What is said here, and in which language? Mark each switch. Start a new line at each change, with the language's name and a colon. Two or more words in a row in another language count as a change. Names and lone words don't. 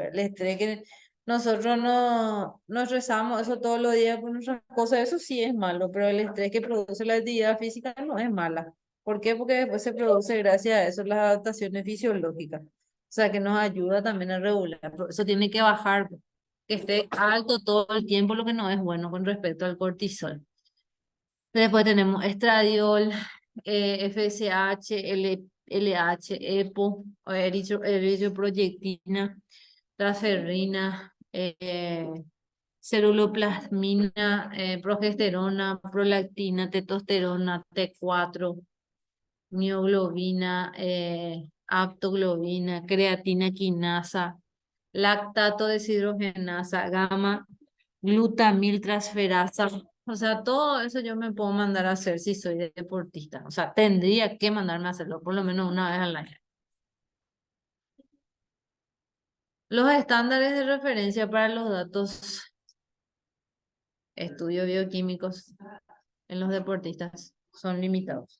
Spanish: El estrés que nosotros no nos estresamos eso todos los días por nuestras cosas, eso sí es malo, pero el estrés que produce la actividad física no es mala. ¿Por qué? Porque después se produce gracias a eso las adaptaciones fisiológicas. O sea que nos ayuda también a regular. Por eso tiene que bajar, que esté alto todo el tiempo, lo que no es bueno con respecto al cortisol. Después tenemos estradiol, FSH, LH, EPO, eritropoyetina, transferrina, ceruloplasmina, progesterona, prolactina, testosterona, T4, mioglobina, aptoglobina, creatina quinasa, lactato deshidrogenasa, gamma, glutamiltransferasa. O sea, todo eso yo me puedo mandar a hacer si soy deportista. O sea, tendría que mandarme a hacerlo por lo menos una vez al año. Los estándares de referencia para los datos, estudios bioquímicos en los deportistas son limitados.